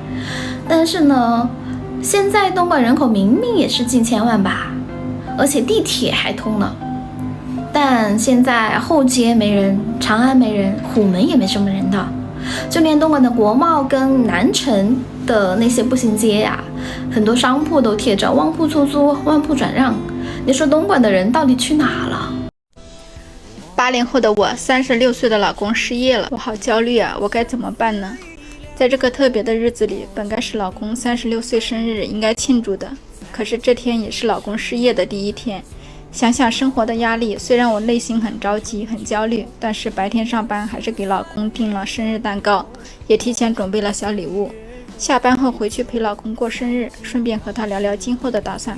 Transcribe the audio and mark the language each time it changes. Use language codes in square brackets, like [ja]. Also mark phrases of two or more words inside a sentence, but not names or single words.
[zh] 但是呢，現在東莞人口明明也是近1000萬吧，而且地鐵還通了，但現在後街沒人，長安沒人，虎門也沒什麼人的，就連東莞的國貿跟南城的那些步行街呀，很多商鋪都貼着旺鋪出租，旺鋪轉讓。你說東莞的人到底去哪了？80後的我，36歲的老公失業了，我好焦慮啊！我該怎麼辦呢？在這個特別的日子裡，本該是老公36歲生日，應該慶祝的。可是這天也是老公失業的第1天。想想生活的壓力，雖然我內心很着急、很焦慮，但是白天上班還是給老公訂了生日蛋糕，也提前準備了小禮物。下班後回去陪老公過生日，順便和他聊聊今後的打算。